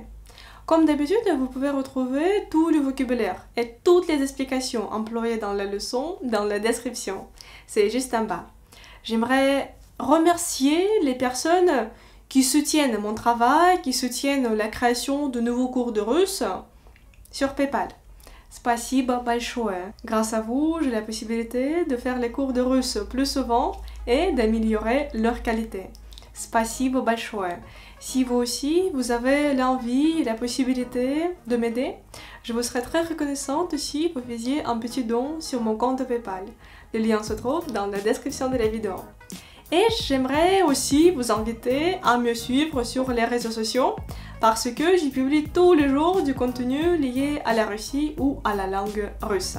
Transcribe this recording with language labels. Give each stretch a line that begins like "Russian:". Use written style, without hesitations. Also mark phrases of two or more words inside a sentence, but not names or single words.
French: Comme d'habitude, vous pouvez retrouver tout le vocabulaire et toutes les explications employées dans la leçon dans la description. C'est juste en bas. J'aimerais remercier les personnes qui soutiennent mon travail, qui soutiennent la création de nouveaux cours de russe sur PayPal.
Russian: Спасибо большое.
French: Grâce à vous, j'ai la possibilité de faire les cours de russe plus souvent et d'améliorer leur qualité.
Russian: Спасибо большое.
French: Si vous aussi, vous avez l'envie et la possibilité de m'aider, je vous serais très reconnaissante si vous faisiez un petit don sur mon compte PayPal. Le lien se trouve dans la description de la vidéo. Et j'aimerais aussi vous inviter à me suivre sur les réseaux sociaux parce que j'y publie tous les jours du contenu lié à la Russie ou à la langue russe.